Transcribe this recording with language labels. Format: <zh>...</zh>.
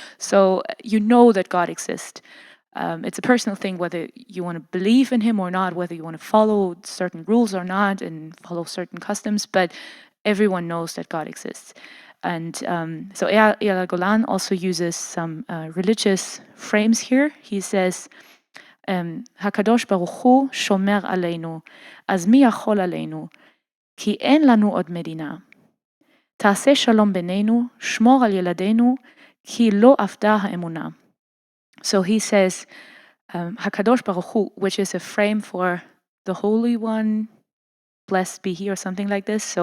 <en>So you know that God exists. It's a personal thing whether you want to believe in him or not, whether you want to follow certain rules or not and follow certain customs, but everyone knows that God exists. And so Eyal Golan also uses some religious frames here. He says,</en> <he>הקדוש ברוך הוא שומר עלינו, אז מי יכול עלינו? כי אין לנו עוד מדינה. תעשה שלום בינינו, שמור על ילדינו, כי לא אבדה האמונה.</he> <en>So he says,</en> <he>הקדוש ברוך הוא,</he> <en>which is a frame for the Holy One, blessed be he, or something like this.</en>